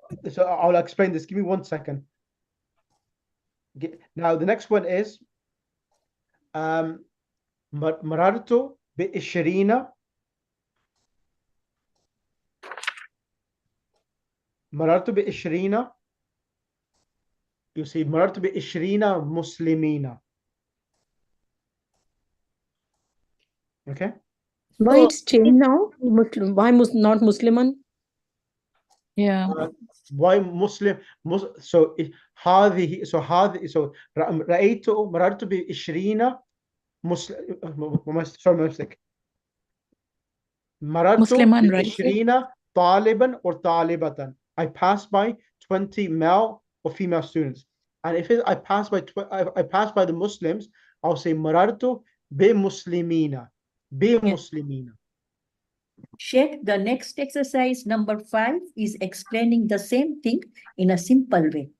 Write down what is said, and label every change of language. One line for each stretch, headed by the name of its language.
English: So I'll explain this. Give me 1 second. Now the next one is
Arabic: مررت ب20 مررت ب20.
English: You see
Arabic: مررت ب20 مسلمين.
English: Okay. Why it's changed now? Muslim. Why not Musliman? Yeah. Why Muslim?
Arabic: So هذه so رأيت مررت ب20 مسلم. مررت
English: Musliman, right?
Arabic: ب20 طالبا or طالبة.
English: I passed by 20 male or female students. And if I pass by the Muslims, I'll say
Arabic: مررت بمسلمين. بمسلمين.
English: Sheikh, the next exercise, number 5, is explaining the same thing in a simple way.